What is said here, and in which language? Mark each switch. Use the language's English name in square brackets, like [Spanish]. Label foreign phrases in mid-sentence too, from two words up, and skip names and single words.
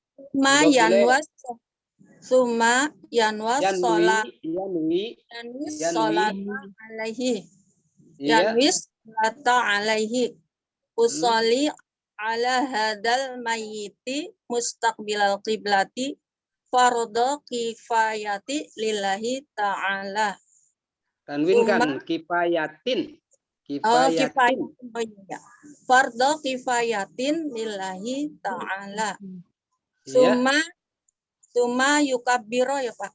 [Arabic] ثم ينوي الصلاة عليه. ينوي الصلاة عليه. أصلي على هذا الميت مستقبل القبلة فرض كفاية لله تعالى. [Indonesian] Tanwinkan kifayatin. Kifayatin. Oh iya. [Arabic] فرض كفايةٍ لله تعالى. ثم يكبر يا Pak.